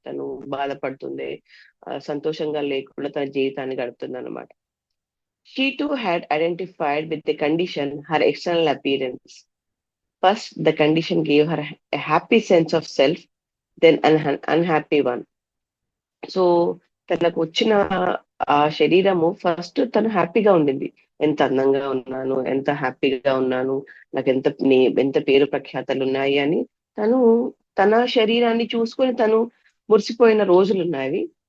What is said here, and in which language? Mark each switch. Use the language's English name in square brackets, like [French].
[Telugu] తను బాధపడుతుంది, సంతోషంగా లేకుండా తన జీవితాన్ని గడుపుతుంది అనమాట. [English] She too had identified with the condition, her external appearance. First the condition gave her a happy sense of self, then an unhappy one. [Telugu] So తనకు వచ్చిన ఆ శరీరము ఫస్ట్ తను హ్యాపీగా ఉండింది. ఎంత అందంగా ఉన్నాను, ఎంత హ్యాపీగా ఉన్నాను, నాకు ఎంత పేరు ప్రఖ్యాతలు ఉన్నాయి అని తను తన శరీరాన్ని చూసుకొని తను మురిసిపోయిన రోజులు ఉన్నాయి.